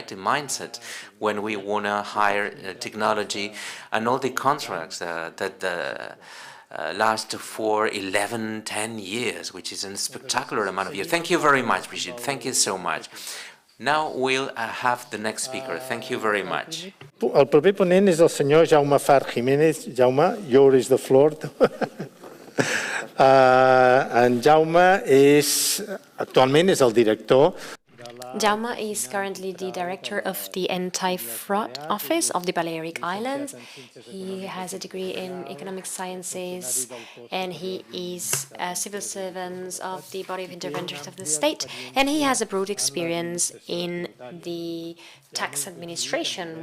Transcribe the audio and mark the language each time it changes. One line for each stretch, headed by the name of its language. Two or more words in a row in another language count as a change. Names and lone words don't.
English: The mindset when we want to hire technology, and all the contracts that last for 11, 10 years, which is a spectacular amount of years. Thank you very much, Brigitte. Thank you so much. Now we'll have the next speaker. Thank you very much.
Catalan: El proper ponent és el senyor Jaume Far Jiménez. Jaume,
English: yours is the floor.
Catalan: En Jaume actualment és el director.
English: Jaume is currently the director of the Anti-Fraud Office of the Balearic Islands. He has a degree in economic sciences, and he is a civil servant of the body of interventors of the state, and he has a broad experience in the tax administration.